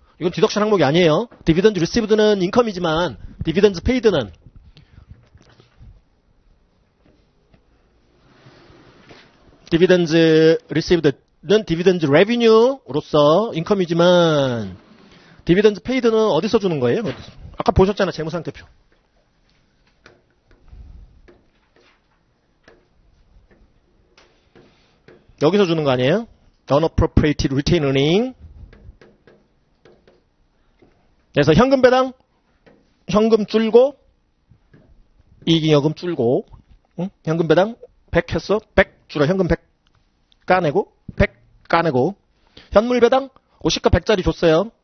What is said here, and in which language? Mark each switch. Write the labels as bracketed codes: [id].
[ko] 이건 디덕션 항목이 아니에요. 디비던드 리시브드는 인컴이지만 디비던드 페이드는 디비던드 리시브드는 디비던드 레비뉴로서 인컴이지만 디비던드 페이드는 어디서 주는 거예요? 아까 보셨잖아, 재무상태표. 여기서 주는 거 아니에요? [en] Unappropriated Retained Earning. [ko] 그래서 현금 배당, 현금 줄고, 이익잉여금 줄고, 응? 현금 배당 100 했어? 100 줄어. 현금 100 까내고, 100 까내고, 현물 배당 50과 100짜리 줬어요.